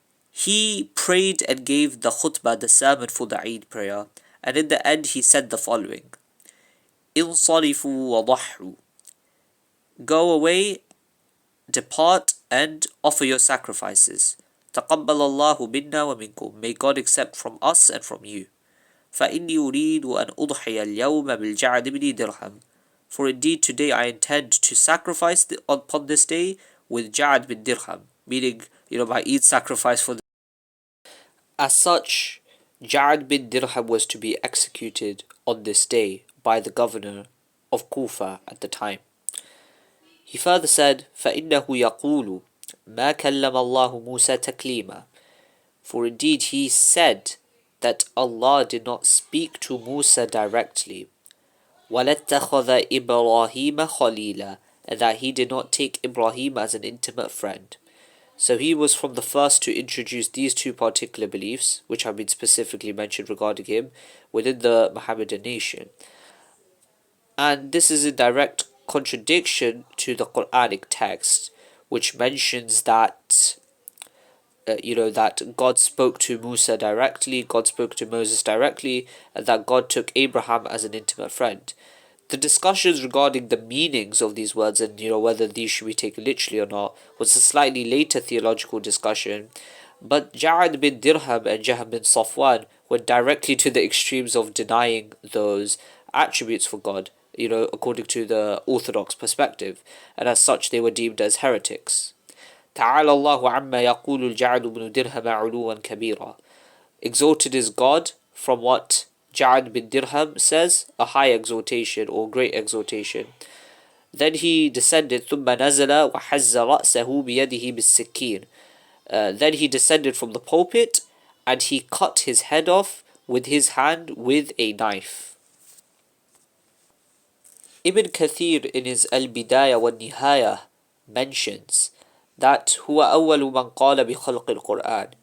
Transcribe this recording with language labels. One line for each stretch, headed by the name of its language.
English: He prayed and gave the khutbah, the sermon for the Eid prayer, and in the end he said the following:
Arabic: Insarifu wa dahru.
English: Go away, depart, and offer your sacrifices.
Arabic: تقبل الله منا ومنكم.
English: May God accept from us and from you.
Arabic: فإني أريد أن أضحي اليوم بالجعد بن درهم.
English: For indeed today I intend to sacrifice upon this day with Ja'ad bin Dirham, meaning, my Eid sacrifice for. As such, Ja'ad bin Dirham was to be executed on this day by the governor of Kufa at the time. He further said,
Arabic: فَإِنَّهُ يَقُولُ مَا كَلَّمَ اللَّهُ مُوسَى تَكْلِيمًا.
English: For indeed he said that Allah did not speak to Musa directly.
Arabic: وَلَاتَّخَذَ إِبْرَاهِيمَ خَلِيلًا.
English: And that he did not take Ibrahim as an intimate friend. So he was from the first to introduce these two particular beliefs, which have been specifically mentioned regarding him, within the Mohammedan nation. And this is in direct contradiction to the Quranic text, which mentions that that God spoke to Musa directly, God spoke to Moses directly, and that God took Abraham as an intimate friend. The discussions regarding the meanings of these words and whether these should be taken literally or not was a slightly later theological discussion, but Ja'ad bin Dirham and Jahm bin Safwan went directly to the extremes of denying those attributes for God, according to the orthodox perspective, and as such they were deemed as heretics.
Arabic: تعالى الله عما يقول الجعد بن درهم علوا كبيرا.
English: Exalted is God from what Ja'ad bin Dirham says, a high exaltation or great exaltation. Then he descended
Arabic: ثم نزل وحز رأسه بيده بالسكين.
English: Then he descended from the pulpit and he cut his head off with his hand with a knife. Ibn Kathir in his Al-Bidayah wa Nihaya mentions that
Arabic: هو أول من قال بخلق القرآن.